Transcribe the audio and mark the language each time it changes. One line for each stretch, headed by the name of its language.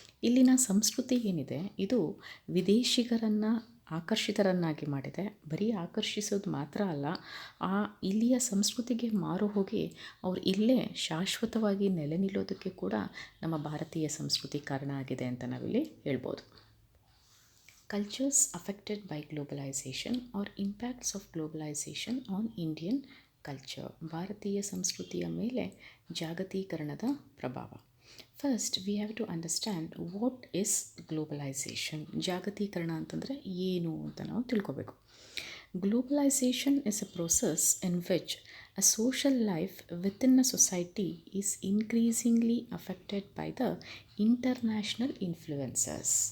Kannada: ಇಲ್ಲಿನ ಸಂಸ್ಕೃತಿ ಏನಿದೆ, ಇದು ವಿದೇಶಿಗರನ್ನು ಆಕರ್ಷಿತರನ್ನಾಗಿ ಮಾಡಿದೆ. ಬರೀ ಆಕರ್ಷಿಸೋದು ಮಾತ್ರ ಅಲ್ಲ, ಇಲ್ಲಿಯ ಸಂಸ್ಕೃತಿಗೆ ಮಾರು ಹೋಗಿ ಅವರು ಇಲ್ಲೇ ಶಾಶ್ವತವಾಗಿ ನೆಲೆ ನಿಲ್ಲೋದಕ್ಕೆ ಕೂಡ ನಮ್ಮ ಭಾರತೀಯ ಸಂಸ್ಕೃತಿ ಕಾರಣ ಆಗಿದೆ ಅಂತ ನಾವಿಲ್ಲಿ ಹೇಳ್ಬೋದು.
English: Cultures affected by globalization or impacts of globalization on Indian culture.
Kannada: ಭಾರತೀಯ ಸಂಸ್ಕೃತಿಯ ಮೇಲೆ ಜಾಗತೀಕರಣದ ಪ್ರಭಾವ.
English: First we have to understand what is globalisation.
Kannada: ಜಾಗತೀಕರಣ ಅಂತಂದರೆ ಏನು ಅಂತ ನಾವು ತಿಳ್ಕೊಬೇಕು.
English: Globalization is a process in which a social life within a society is increasingly affected by the international influences.